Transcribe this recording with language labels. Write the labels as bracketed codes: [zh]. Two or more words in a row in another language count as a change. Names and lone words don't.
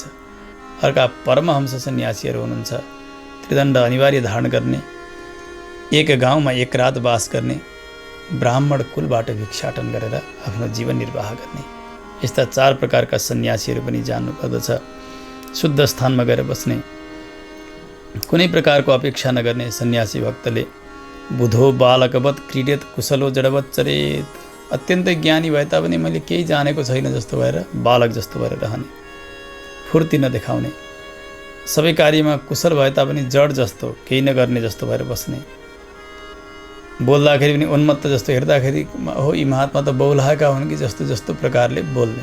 [ne] अर्का परमहंस सन्यासीहरू हुनुहुन्छ। त्रिदण्ड अनिवार्य धारण गर्ने, एक गाउँमा एक रात वास गर्ने, ब्राह्मण कुलबाट भिक्षाटन गरेर आफ्नो जीवन निर्वाह गर्ने, यस्ता 4 प्रकारका सन्यासीहरू पनि जान्नुपर्दछ। शुद्ध स्थानमा गएर बस्ने, कुनै प्रकारको अपेक्षा नगर्ने सन्यासी भक्तले। [sa] बुधो बालकवत क्रीडेत कुशलो जडवत चरेत। [ne] अत्यन्तै ज्ञानी भए तापनि मैले केही जानेको छैन जस्तो भएर बालक जस्तो भएर रहने, फुर्ती नदेखाउने, सबै कार्यमा कुशल भए तापनि जड जस्तो केही नगर्ने जस्तो भएर बस्ने, बोल्दाखेरि पनि उन्मत्त जस्तो, हेर्दाखेरि हो यी महात्मा त बौलाएका हुन् कि जस्तो जस्तो प्रकारले बोल्ने।